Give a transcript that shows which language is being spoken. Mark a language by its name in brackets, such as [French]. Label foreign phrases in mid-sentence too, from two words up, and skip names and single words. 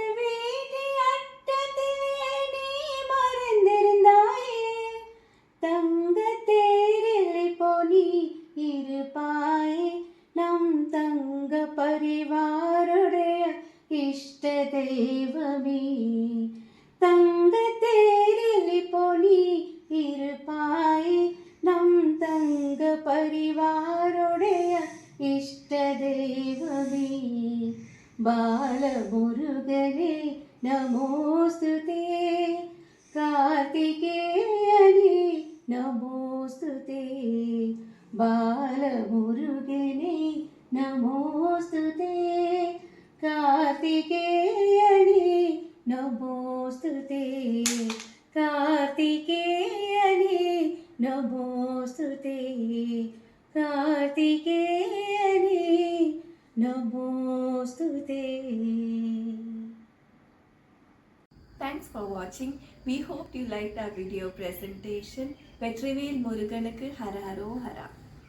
[Tamil] வீட்டு அட்டத்திலே நீ மறைந்திருந்தாயே தங்க தேரில் இப்போ நீ இருப்பாயே நம் தங்க பரிவாருடைய இஷ்ட தெய்வமே தங்க தேரில் இப்போ நீ இருப்பாயே நம் தங்க பரிவாருடைய இஷ்ட தெய்வமே [Sanskrit] बालमुरुगने नमोस्तुते कार्तिकेयने नमोस्तुते बालमुरुगने नमोस्तुते कार्तिकेयने नमोस्तुते कार्तिकेयने नमोस्तुते कार्तिकेयने नमोस्तुते. [English] Thanks for watching. We hope you liked our video presentation. [Tamil] வெற்றிவேல் முருகனுக்கு ஹர ஹரோ ஹர.